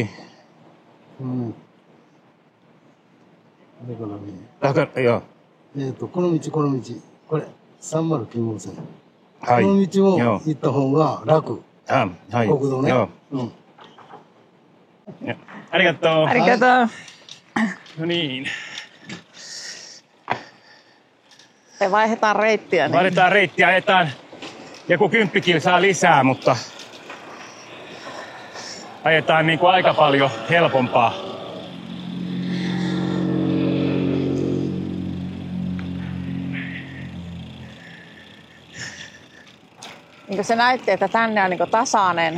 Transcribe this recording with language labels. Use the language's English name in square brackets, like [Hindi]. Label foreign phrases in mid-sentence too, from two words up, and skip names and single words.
[Japanese] うん。だからね。いや。この道。これ、309号線。はい。この道を行った方が楽。はい。国道ね。うん。ありがとう。ありがとう。 [Finnish] No niin. Me vaihdetaan reittiä. Niin. Vaihdetaan reittiä, ajetaan joku 10 kilsaa lisää, mutta ajetaan niin kuin aika paljon helpompaa. Niin se näytti, että tänne on niin tasainen.